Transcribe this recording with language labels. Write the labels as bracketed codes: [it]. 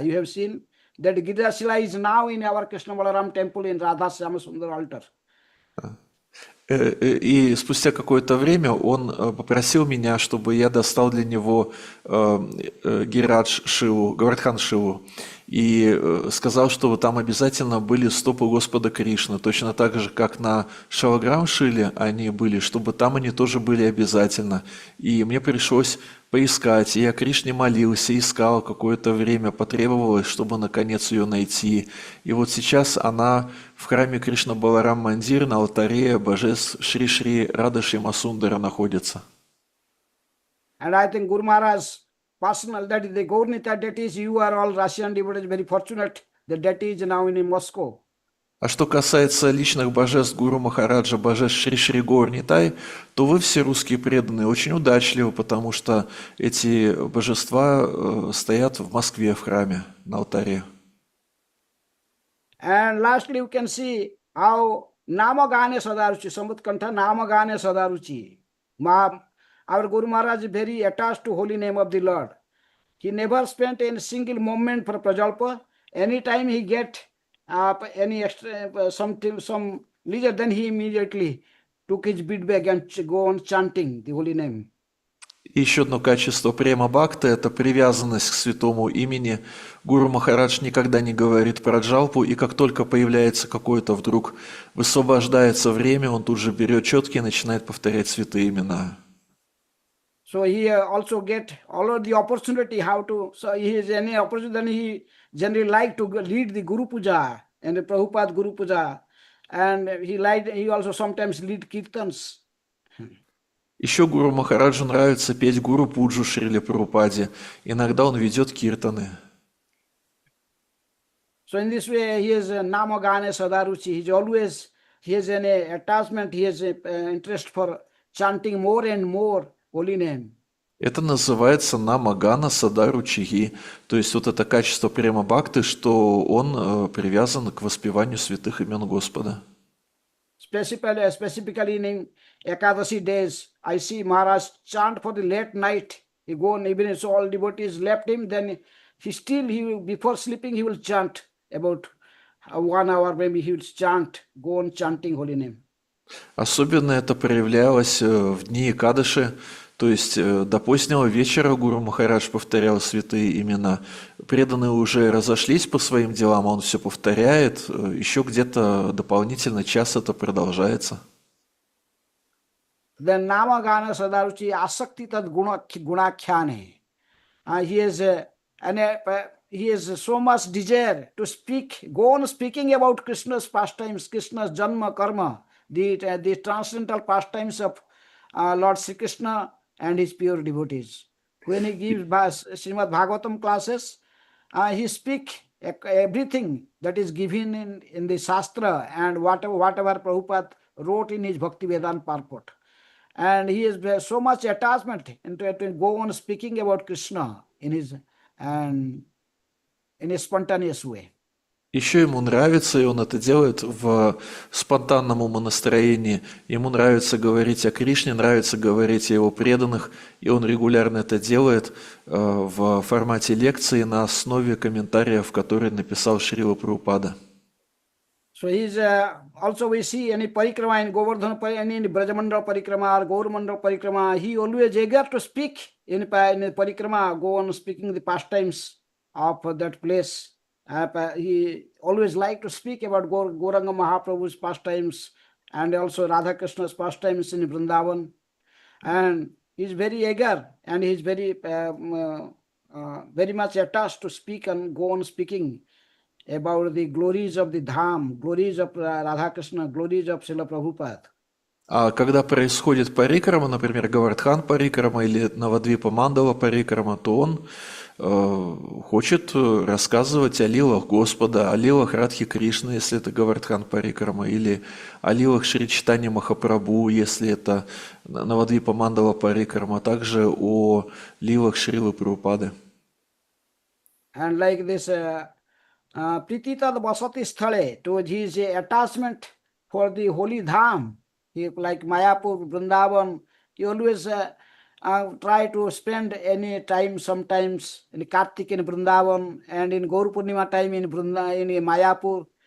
[en] You have seen that Giriraj Shila is now in our Krishna Balaram temple in Radha Syama Sundar altar. [ru] И спустя какое-то время он попросил меня, чтобы я достал для него Гирадж Шилу, Говардхан Шилу, и сказал, что там обязательно были стопы Господа Кришны, точно так же, как на Шалаграм Шиле они были, чтобы там они тоже были обязательно. И мне пришлось поискать, я Кришне молился, искал какое-то время, потребовалось, чтобы наконец ее найти. И вот сейчас она в храме Кришна Баларам Мандир на алтаре божеств Шри-Шри Рада Шьяма Сундара находится. [en] And I think Guru Maharaj personal, that is the Gaurnita deities, you are all Russian devotees very fortunate. The deity is now in Moscow. [ru] А что касается личных божеств Гуру Махараджа, божеств Шри-Шри Горнитай, то вы все русские преданные очень удачливы, потому что эти божества стоят в Москве в храме на алтаре. [en] And lastly you can see how [sa] Namagane Sadaruchi, Sambutkanta Namagane Sadaruchi. [en] Our Guru Maharaj is very attached to holy name of the Lord. He never spent a single moment for Prajalpa. Anytime he get any extra some leisure, then he immediately took his bead bag and go on chanting the holy name. [ru] И еще одно качество према бхакты – это привязанность к святому имени. Гуру Махарадж никогда не говорит про джалпу, и как только появляется какое-то вдруг высвобождается время, он тут же берет четки и начинает повторять святые имена. [en] So he also get all of the opportunity how to, so he has any opportunity, then he generally like to lead the Guru Puja and the Prabhupada Guru Puja, and he also sometimes lead kirtans. [ru] Еще Гуру Махараджу нравится петь Гуру Пуджу Шриле Прабхупаде. Иногда он ведет киртаны. [en] So in this way, he is Namagane Sadaruchi. He has an attachment, he has interest for chanting more and more holy name. [ru] Это называется намагана садару чиги, то есть вот это качество према бхакты, что он привязан к воспеванию святых имен Господа. [en] Specifically in Ekadashi days, I see Maharaj chant for the late night. He go on, even if all devotees left him, then before sleeping, he will chant about 1 hour, maybe he will go on chanting holy name. [ru] Особенно это проявлялось в дни Экадыши, то есть до позднего вечера Гуру Махарадж повторял святые имена. Преданные уже разошлись по своим делам, а он все повторяет, еще где-то дополнительно час это продолжается. [sa] Then Namagana Sadaruchi Asakti Tad Gunakhyane. [en] He has so much desire to speak, go on speaking about Krishna's pastimes, Krishna's Janma Karma, the transcendental pastimes of Lord Sri Krishna and his pure devotees. When he gives Srimad Bhagavatam classes, he speaks everything that is given in the Shastra and whatever Prabhupada wrote in his Bhakti Vedanta purport. And he has so much attachment to go on speaking about Krishna in a spontaneous way. [ru] Еще ему нравится, и он это делает в спонтанном умонастроении. Ему нравится говорить о Кришне, нравится говорить о его преданных, и он регулярно это делает в формате лекции на основе комментариев, которые написал Шрила Прабхупада. [en] So he's also we see any parikrama in Govardhan, any Brajamandal parikrama or Gaurmandal parikrama, he always eager to speak in parikrama, go on speaking the pastimes of that place. He always liked to speak about Gauranga Mahaprabhu's pastimes and also Radha Krishna's pastimes in Vrindavan. And he's very eager and he's very much attached to speak and go on speaking about the glories of the Dham, glories of Radha Krishna, glories of Srila Prabhupada. [ru] А когда происходит парикрама, например, Гавардхан парикрама или Навадвипа Мандала парикрама, то он хочет рассказывать о лилах Господа, о лилах Радхи Кришны, если это Гавардхан парикрама, или о лилах Шри Чайтанья Махапрабху, если это Навадвипа Мандала парикрама, также о лилах Шрилы Прабхупады. [en] And like this [sa] Prititad Vasati Sthale, [en] to his attachment for the holy Dham, like Mayapur, Vrindavan, he always try to spend any time sometimes in Kartik in Vrindavan and in Gaur Purnima time in Mayapur.